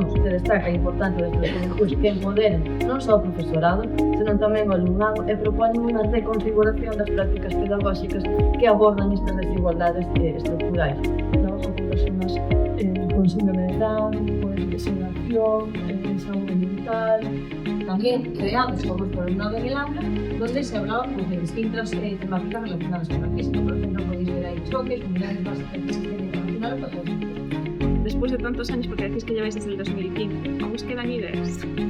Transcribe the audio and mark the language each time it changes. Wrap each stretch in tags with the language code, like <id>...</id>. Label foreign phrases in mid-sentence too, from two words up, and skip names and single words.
<gl>Se destaca a importancia dos tecnológicos que empoderen non só o profesorado, senón tamén o alumnado e propoñen unha reconfiguración das prácticas pedagóxicas que abordan estas desigualdades estructurais.</gl> <es>Trabajo con personas con síndrome de Down, con desinhibición,</es> <gl>saúde mental.</gl> <es>También creados por el alumnado en el aula, donde se hablaba de distintas temáticas relacionadas con la física. Por ejemplo, podéis ver ahí choques, unidades básicas de sistema internacional o patología. Después de tantos años, porque decís que lleváis desde el 2015, ¿aún os quedan ideas?</es>